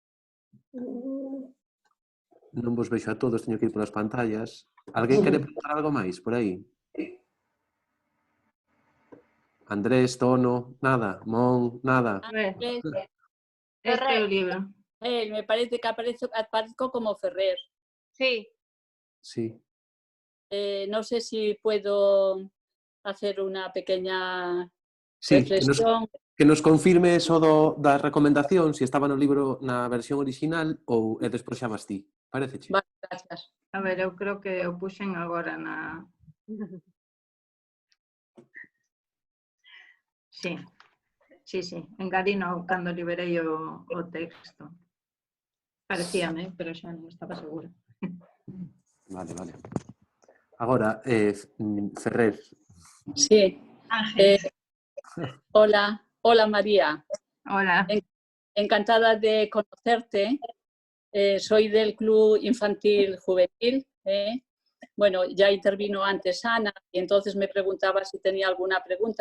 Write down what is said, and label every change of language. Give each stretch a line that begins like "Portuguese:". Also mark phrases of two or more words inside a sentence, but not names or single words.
Galician: Non vos vexo a todos, teño que ir polas pantallas. Alguén quere preguntar algo máis por aí? Andrés, Tono, nada. Mon, nada. A ver, Este este é o libro.
Spanish: Me parece que aparezco como Ferrer. Sí. Sí. No sé si puedo hacer una pequeña Sí, reflexión.
Galician: que nos confirme eso da recomendación, se estaba no libro na versión original ou despois xa vas ti. Paréceche?
Spanish: Vale, gracias.
Galician: A ver, eu creo que o puxen agora na... Sí, engadino cando liberei o texto. Parecíame, pero xa non estaba segura. Vale. Agora, Ferrer.
Spanish: Sí. Hola María. Hola. Encantada de conocerte. Soy del Club Infantil Juvenil. Bueno, ya intervino antes Ana y entonces me preguntaba si tenía alguna pregunta.